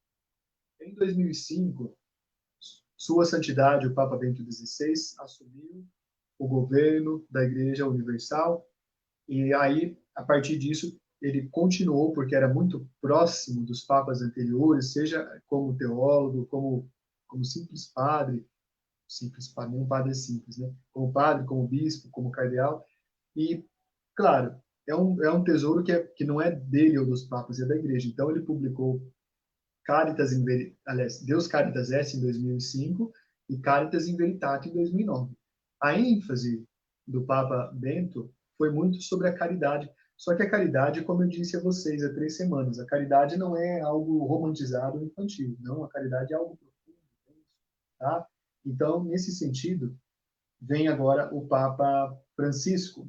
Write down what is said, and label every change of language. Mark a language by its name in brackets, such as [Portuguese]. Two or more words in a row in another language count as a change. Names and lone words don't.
[Portuguese] Em 2005, Sua Santidade, o Papa Bento XVI, assumiu o governo da Igreja Universal, e aí, a partir disso, ele continuou, porque era muito próximo dos papas anteriores, seja como teólogo, como simples padre, nenhum padre é simples, né? Como padre, como bispo, como cardeal, e, claro, é um tesouro que não é dele ou dos papas, é da igreja. Então, ele publicou Caritas in Veritate, aliás, Deus Caritas Est em 2005 e Caritas in Veritate em 2009. A ênfase do Papa Bento foi muito sobre a caridade. Só que a caridade, como eu disse a vocês há 3 semanas, a caridade não é algo romantizado ou infantil. Não, a caridade é algo profundo. Tá? Então, nesse sentido, vem agora o Papa Francisco.